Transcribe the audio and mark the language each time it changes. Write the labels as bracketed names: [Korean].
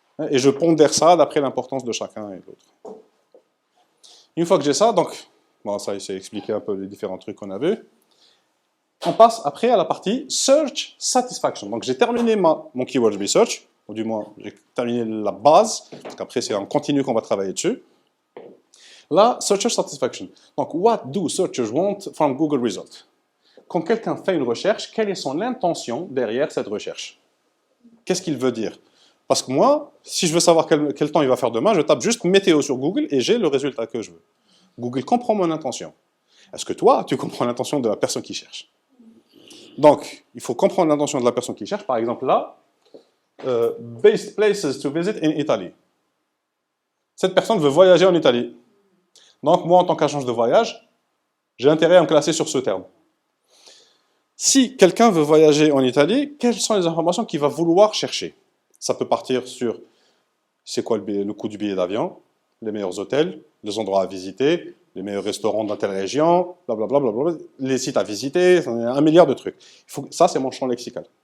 [French] Et je pondère ça d'après l'importance de chacun et de l'autre. Une fois que j'ai ça, donc, bon, ça, c'est expliqué un peu les différents trucs qu'on a vus. On passe après à la partie Search Satisfaction. Donc, j'ai terminé mon Keyword Research, ou du moins, j'ai terminé la base, parce qu'après, c'est en continu qu'on va travailler dessus. Là, Searcher Satisfaction. [English] Donc, what do searchers want from Google Results? [French] Quand quelqu'un fait une recherche, quelle est son intention derrière cette recherche? Qu'est-ce qu'il veut dire? Parce que moi, si je veux savoir quel temps il va faire demain, je tape juste météo sur Google et j'ai le résultat que je veux. Google comprend mon intention. Est-ce que toi, tu comprends l'intention de la personne qui cherche? Donc, il faut comprendre l'intention de la personne qui cherche. [English] Par exemple, là, Best places to visit in Italy. [French] Cette personne veut voyager en Italie. Donc, moi, en tant qu'agence de voyage, j'ai intérêt à me classer sur ce terme. Si quelqu'un veut voyager en Italie, quelles sont les informations qu'il va vouloir chercher? Ça peut partir sur c'est quoi le coût du billet d'avion, les meilleurs hôtels, les endroits à visiter, les meilleurs restaurants dans telle région, blablabla, les sites à visiter, un milliard de trucs. Ça, c'est mon champ lexical.